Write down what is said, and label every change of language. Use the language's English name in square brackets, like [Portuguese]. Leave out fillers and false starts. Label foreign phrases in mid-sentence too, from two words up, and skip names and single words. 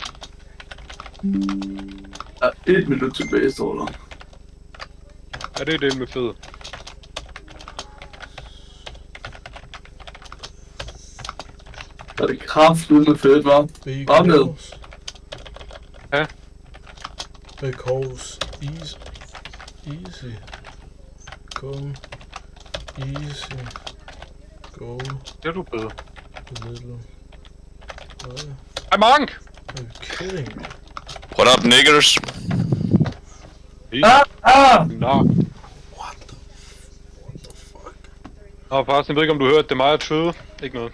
[Danish] Der er 1 minut tilbage, står der. Ja, det er det med fed. Der er det kraftigt med fedt, hva'? Bare med. Ja. [English] Because easy. Go. Easy. Go. [Danish] Det er du bedre. [English] A little. [Danish] Hej, Monk! [English] Are you kidding me? What up, niggers? [Danish] Nå. [English] What the fuck? [Danish] Nå, forresten, jeg ved ikke, om du hørte det, mig og Tøde. Ikke noget.